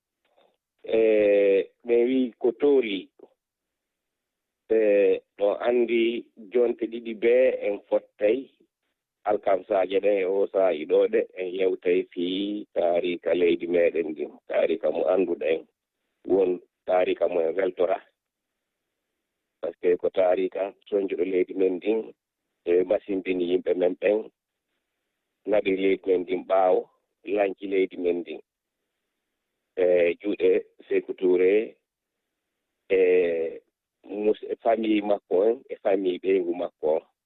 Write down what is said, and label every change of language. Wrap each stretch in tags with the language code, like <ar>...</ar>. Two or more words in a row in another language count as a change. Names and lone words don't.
<ff>ɓe wi ko tooli ɗo andi jonte ɗiɗi be en fottay alkamsaje ɗen e o saa'i ɗo ɗe en yewtay fi taarika leydi meɗen ndin taarika mo annduɗen won taarika mo en weltora</ff> <fr>par ce que</fr> <ff>ko taarika soñjoɗo leydi men ndin e masindini yimɓe men ɓen naɓi leydi men ndin ɓaawo lanci leydi men ndin e juuɗe Sékou Touré e famille makko en e famille ɓeygu makko on</ff>